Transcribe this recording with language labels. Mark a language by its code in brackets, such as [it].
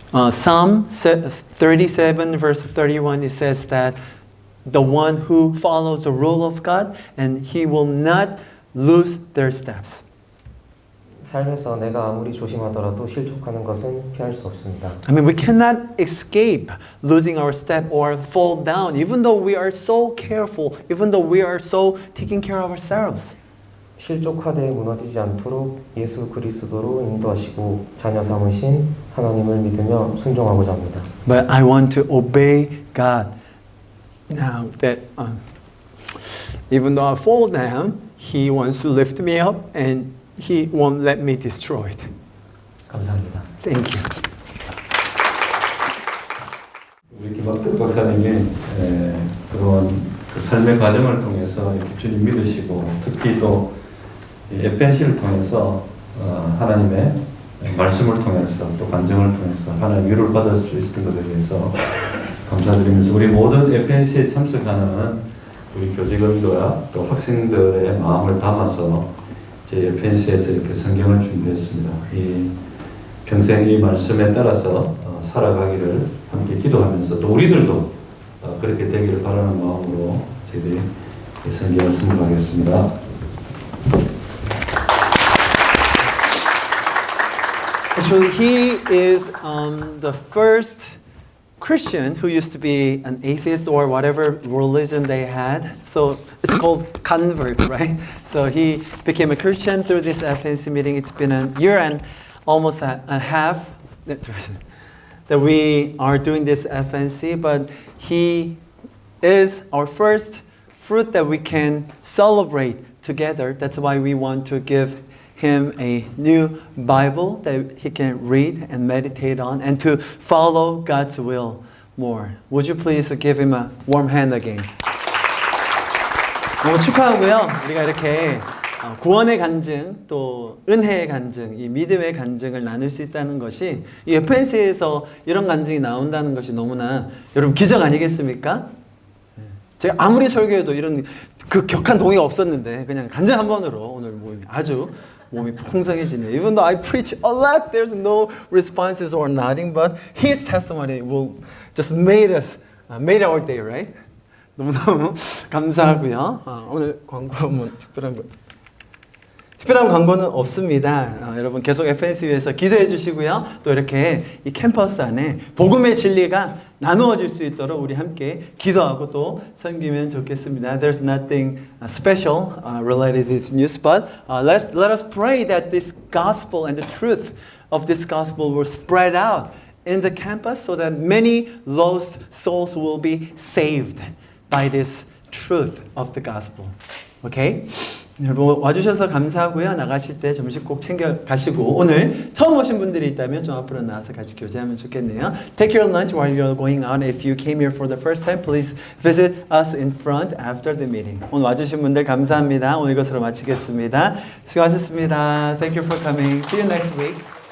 [en] Psalm 37 verse 31 it says that the one who follows the rule of God, and he will not lose their steps. [ko] 삶에서 내가 아무리 조심하더라도 실족하는 것은 피할 수 없습니다. [en] I mean, we cannot escape losing our step or fall down, even though we are so careful, even though we are so taking care of ourselves. [ko] 실족하되 무너지지 않도록 예수 그리스도로 인도하시고 자녀 삼으신 하나님을 믿으며 순종하고자 합니다. [en] But I want to obey God. Now that even though I fall down, He wants to lift me up and He won't let me destroy it. [ko] 감사합니다. [en] Thank you. [ko] 우리 김학득 박사님이 그런 그 삶의 과정을 통해서 이렇게 주님 믿으시고 특히 또 FNC를 통해서 하나님의 말씀을 통해서 또 간증을 통해서 하나님 위로를 받을 수 있었던 것에 대해서 감사드리면서 우리 모든 FNC에 참석하는 우리 교직원들과 또 학생들의 마음을 담아서 제 FNC에서 이렇게 성경을 준비했습니다. 이 평생 이 말씀에 따라서 살아가기를 함께 기도하면서 또 우리들도 그렇게 되기를 바라는 마음으로 저희들이 이 성경을 선물하겠습니다. [en] Actually, he is the first Christian who used to be an atheist or whatever religion they had. So it's called convert, right? So he became a Christian through this FNC meeting. It's been a year and almost a half that we are doing this FNC, but he is our first fruit that we can celebrate together. That's why we want to give him a new Bible that he can read and meditate on and to follow God's will more. Would you please give him a warm hand again? [ko] 너무 축하하고요. 우리가 이렇게 구원의 간증 또 은혜의 간증, 이 믿음의 간증을 나눌 수 있다는 것이 이 FNC에서 이런 간증이 나온다는 것이 너무나 여러분 기적 아니겠습니까? 제가 아무리 설교해도 이런 그 격한 동의가 없었는데 그냥 간증 한 번으로 오늘 아주 몸이 풍성해지네요. [en] Even though I preach a lot, there's no responses or nothing, but his testimony will just made our day, right? [ko] 너무너무 감사하고요. 오늘 광고 뭐 특별한 광고는 없습니다. 여러분 계속 FNC 위해서 기도해 주시고요. 또 이렇게 이 캠퍼스 안에 복음의 진리가 나누어질 수 있도록 우리 함께 기도하고 또 섬기면 좋겠습니다. [en] There's nothing special related to this news, but let us pray that this gospel and the truth of this gospel will spread out in the campus so that many lost souls will be saved by this truth of the gospel. Okay? [ko] 여러분 와주셔서 감사하고요. 나가실 때 점심 꼭 챙겨 가시고 오늘 처음 오신 분들이 있다면 좀 앞으로 나와서 같이 교제하면 좋겠네요. [en] Take your lunch while you're going out. If you came here for the first time, please visit us in front after the meeting. [ko] 오늘 와주신 분들 감사합니다. 오늘 이것으로 마치겠습니다. 수고하셨습니다. [en] Thank you for coming. See you next week.